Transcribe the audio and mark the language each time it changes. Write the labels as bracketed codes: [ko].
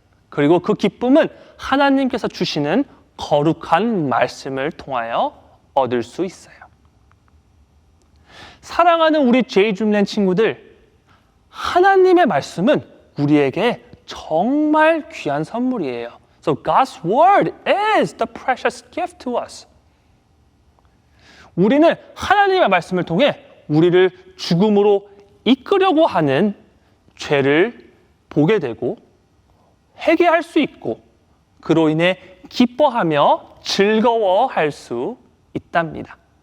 [ko] 그리고 그 기쁨은 하나님께서 주시는 거룩한 말씀을 통하여 얻을 수 있어요. 사랑하는 우리 제이줌랜 친구들, 하나님의 말씀은 우리에게 정말 귀한 선물이에요. [en] So God's word is the precious gift to us. [ko] 우리는 하나님의 말씀을 통해 우리를 죽음으로 이끄려고 하는 죄를 보게 되고 회개할 수 있고 그로 인해 기뻐하며 즐거워할 수 있답니다.